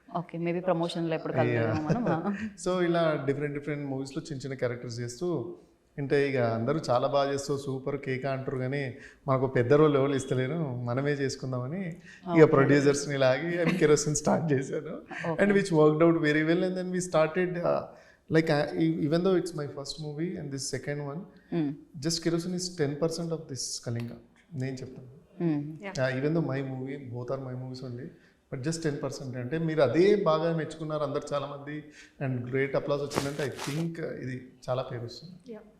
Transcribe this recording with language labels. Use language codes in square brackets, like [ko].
[te] Okay, maybe ప్రమోషన్లో ఎప్పుడు కలుద్దాం మనం. సో ఇలా డిఫరెంట్ మూవీస్లో చిన్న చిన్న క్యారెక్టర్స్ చేస్తూ, అంటే ఇక అందరూ చాలా బాగా చేస్తూ సూపర్ కేక్ అంటారు, కానీ మనకు పెద్ద రోల్ ఎవరు ఇస్తలేరు, మనమే చేసుకుందామని ఇక ప్రొడ్యూసర్స్ని లాగి అండ్ కెరోసిన్ స్టార్ట్ చేశాను. [en] And which worked out very well. And then we started like even though it's my first movie and this second one, just kerosene is 10% of this Kalinga. [te] నేను చెప్తాను, [en] Even though my movie, both are my movies only, but just 10%. [te] అంటే మీరు అదే బాగా మెచ్చుకున్నారు అందరు చాలామంది and great applause వచ్చిందంటే [en] I think [te] ఇది చాలా పేరు వస్తుంది.